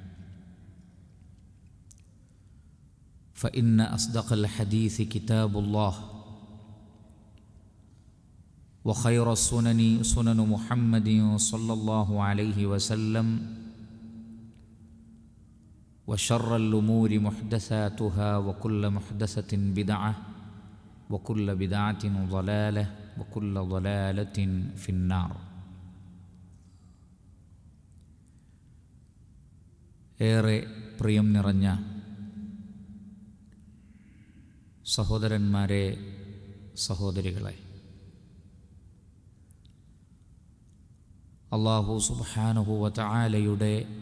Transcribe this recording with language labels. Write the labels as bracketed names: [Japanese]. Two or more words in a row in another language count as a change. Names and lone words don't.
[Arabic] فإن أصدق الحديث كتاب الله، وخير السنن سنن محمد صلى الله عليه وسلم، وشر الأمور محدثاتها، وكل محدثة بدعة، وكل بدعة ضلالة، وكل ضلالة في النار. [Malayalam] ഏറെ പ്രിയം നിറഞ്ഞ സഹോദരന്മാരെ, സഹോദരികളെ, [Arabic] الله سبحانه و [Malayalam] തആലയുടെ